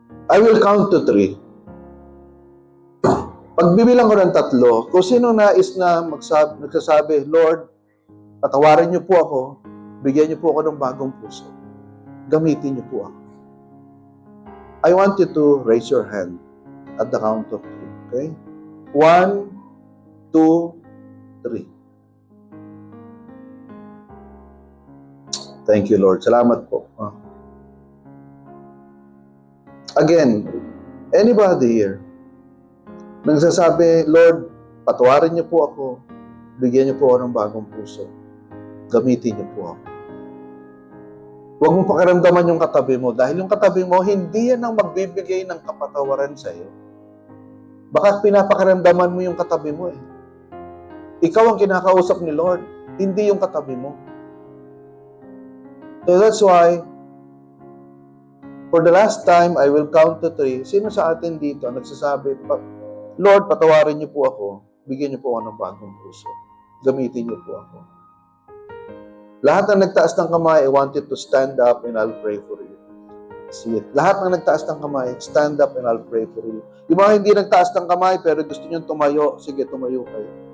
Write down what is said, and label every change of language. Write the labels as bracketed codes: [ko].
[en] I will count to 3. [tl] Pagbibilang ko ng 3, kung sino nais na nagsasabi, Lord, patawarin niyo po ako, bigyan niyo po ako ng bagong puso, gamitin niyo po ako. [en] I want you to raise your hand at the count of 3. Okay? 1, 2, 3. Thank you, Lord. [tl] Salamat po. [en] Again, anybody here, [tl] nagsasabi, Lord, patawarin niyo po ako, bigyan niyo po ako ng bagong puso, gamitin niyo po ako. Huwag mong pakiramdaman yung katabi mo dahil yung katabi mo, hindi yan ang magbibigay ng kapatawaran sa iyo. Baka pinapakiramdaman mo yung katabi mo eh. Ikaw ang kinakausap ni Lord, hindi yung katabi mo. [en] So that's why, for the last time, I will count to 3. [tl] Sino sa atin dito ang nagsasabi, Lord, patawarin niyo po ako, bigyan niyo po ako ng bagong puso, gamitin niyo po ako. Lahat ng nagtaas ng kamay, [en] I want you to stand up and I'll pray for you. See it. [tl] Lahat ng nagtaas ng kamay, [en] stand up and I'll pray for you. [tl] Yung mga hindi nagtaas ng kamay, pero gusto niyo tumayo, sige, tumayo kayo.